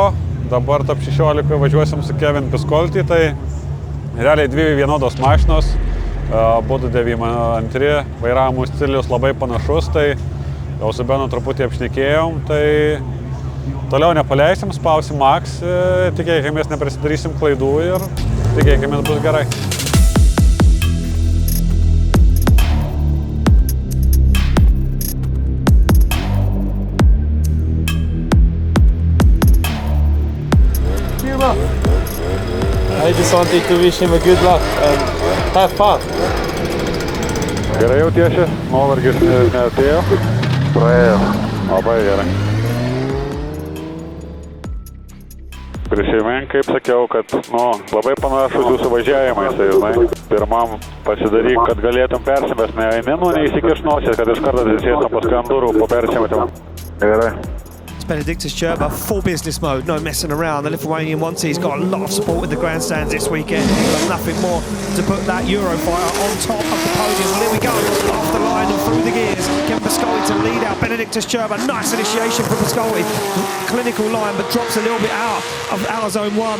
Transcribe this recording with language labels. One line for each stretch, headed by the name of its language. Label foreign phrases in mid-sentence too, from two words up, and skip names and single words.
Lithuanian: Dabar top 16 važiuosim su Kevin Piskolty, tai realiai dvi vienodos mašinos. Būtų 92, vairavimo stilius labai panašus, tai jau su Benu truputį apšnekėjom, tai toliau nepaleisim, spausim max, tikėkimės neprisidarysim klaidų ir tikėkimės bus gerai.
English: I just wanted to wish him a good luck and have fun.
Lithuanian: Gerai jautiesi, nuovargis neatėjo. Praėjo. Labai gerai. Prisimink, kaip sakiau, kad labai panašus jūsų važiavimais, tai žinai, pirmam pasidaryk, kad galėtum persimest, neįsikiš nosies, kad iš karto atsisėstum paskui ant durų, po persimetimą. Gerai.
English: Benediktas Cherba, full business mode, no messing around. The Lithuanian one team's got a lot of support with the grandstands this weekend. But nothing more to put that Eurofighter on top of the podium. Well, here we go, off the line and through the gears. Kevin Piskolty to lead out Benediktas Cherba. Nice initiation from Piskolty. Clinical line, but drops a little bit out of our zone one.